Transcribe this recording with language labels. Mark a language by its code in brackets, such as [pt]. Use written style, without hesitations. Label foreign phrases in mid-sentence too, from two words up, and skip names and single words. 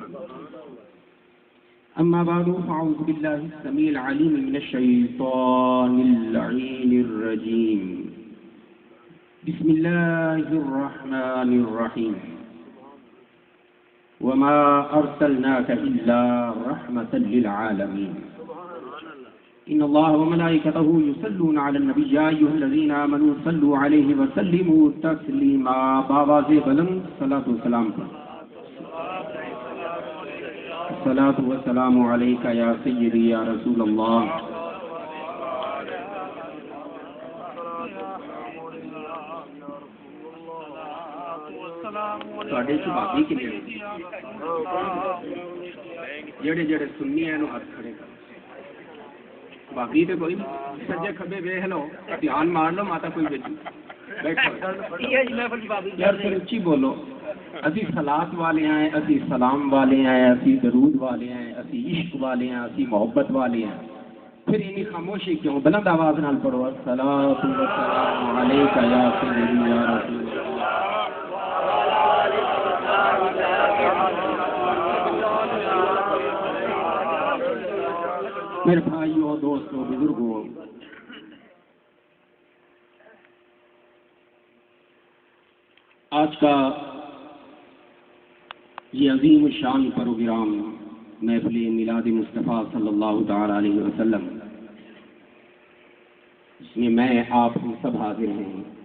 [ar] أما بعد فأعوذ بالله السميع العليم من الشيطان اللعين الرجيم بسم الله الرحمن الرحيم وما أرسلناك إلا رحمة للعالمين إن الله وملائكته يصلون على النبي يا أيها الذين آمنوا صلوا عليه وسلموا تسليما [ur] بآواز بلند [ar] صلاة والسلام الصلاة والسلام عليك يا سيدي يا رسول الله [pa] ਤੁਹਾਡੇ ਸੁਭਾਗੀ ਕਿਵੇਂ ਜਿਹੜੇ ਜਿਹੜੇ ਸੁਣਨੀ ਹੈ ਇਹਨੂੰ ਹੱਥ ਖੜੇ ਕਰ ਬਾਕੀ ਤੇ ਕੋਈ ਸੱਜੇ ਖੱਬੇ ਵੇਖ ਲਓ ਧਿਆਨ ਮਾਰ ਲਓ ਮਾਤਾ ਕੋਈ ਵਿੱਚ ਬੈਠੋ ਯਾਰ ਫਿਰ ਉੱਚੀ ਬੋਲੋ ਅਸੀਂ ਸਲਾਤ ਵਾਲੇ ਆਏ ਅਸੀਂ ਸਲਾਮ ਵਾਲੇ ਆਏ ਅਸੀਂ ਦਰੂਦ ਵਾਲੇ ਆਏ ਅਸੀਂ ਇਸ਼ਕ ਵਾਲੇ ਆਏ ਅਸੀਂ ਮੁਹੱਬਤ ਵਾਲੇ ਆਏ پھر انہیں خاموشی کیوں بلند آواز نال پڑھو [ar] الصلاۃ والسلام علیک یا سیدی یا رسول [ur] اللہ میرے بھائیوں دوستوں بزرگوں آج کا یہ عظیم الشان پروگرام محفل میلاد مصطفیٰ [ar] صلی اللہ تعالی علیہ وسلم [ur] اس میں میں آپ ہم سب حاضر ہیں